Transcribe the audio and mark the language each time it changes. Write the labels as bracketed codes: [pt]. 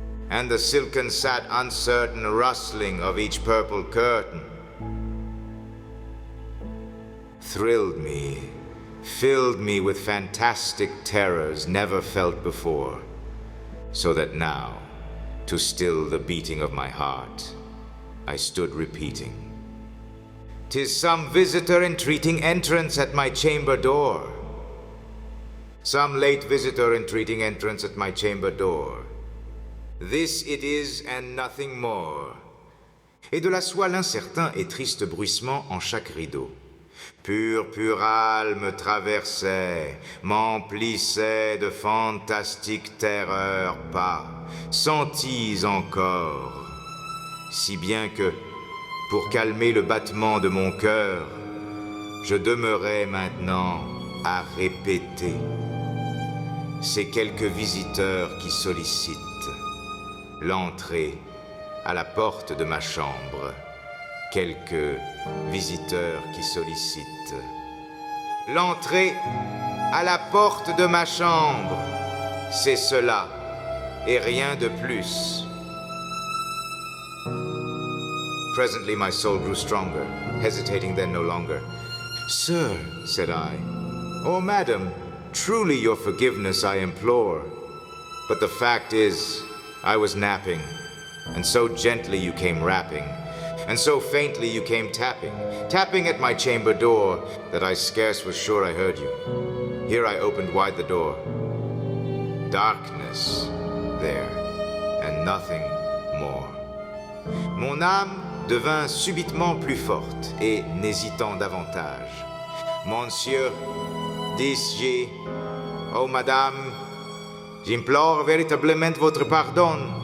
[en] And the silken sat uncertain rustling of each purple curtain thrilled me, filled me with fantastic terrors never felt before, so that now, to still the beating of my heart, I stood repeating, "'Tis some visitor entreating entrance at my chamber door. Some late visitor entreating entrance at my chamber door. This it is and nothing more." [fr] Et de la soie l'incertain et triste bruissement en chaque rideau. Purpural me traversait, m'emplissait de fantastiques terreurs pas senties encore, si bien que, pour calmer le battement de mon cœur, je demeurais maintenant à répéter ces quelques visiteurs qui sollicitent l'entrée à la porte de ma chambre. Quelques visiteurs qui sollicitent l'entrée à la porte de ma chambre. C'est cela et rien de plus. [en] Presently my soul grew stronger, hesitating then no longer. "Sir," said I, "or madam, truly your forgiveness I implore. But the fact is, I was napping, and so gently you came rapping, and so faintly you came tapping at my chamber door, that I scarce was sure I heard you. Here I opened wide the door. Darkness there, and nothing more. [fr] Mon âme devint subitement plus forte, et n'hésitant davantage. Monsieur, dis-je, oh madame, j'implore véritablement votre pardon.